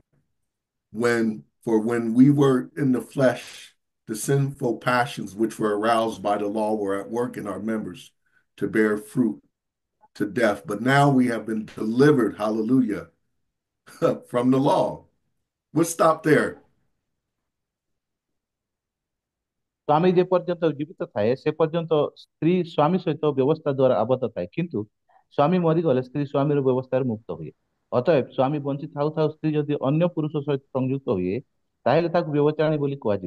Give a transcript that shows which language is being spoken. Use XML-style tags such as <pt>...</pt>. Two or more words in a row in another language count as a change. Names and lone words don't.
<en>For when we were in the flesh, the sinful passions which were aroused by the law were at work in our members to bear fruit to death. But now we have been delivered, hallelujah, from the law. We'll stop there.</en> <or>ସ୍ୱାମୀ ଯେ ପର୍ଯ୍ୟନ୍ତ ଜୀବିତ ଥାଏ ସେ ପର୍ଯ୍ୟନ୍ତ ସ୍ତ୍ରୀ ସ୍ୱାମୀ ସହିତ ବ୍ୟବସ୍ଥା ଦ୍ୱାରା ଆବଦ୍ଧ ଥାଏ, କିନ୍ତୁ ସ୍ୱାମୀ ମରିଗଲେ ସ୍ତ୍ରୀ ସ୍ୱାମୀର ବ୍ୟବସ୍ଥାରେ ମୁକ୍ତ ହୁଏ। ଅତଏବ ସ୍ୱାମୀ ବଞ୍ଚି ଥାଉ ଥାଉ ସ୍ତ୍ରୀ ଯଦି ଅନ୍ୟ ପୁରୁଷ ସହିତ ସଂଯୁକ୍ତ ହୁଏ, ତାହେଲେ ତାକୁ ବ୍ୟବଚାରିଣୀ ବୋଲି କୁହାଯିବ।</or>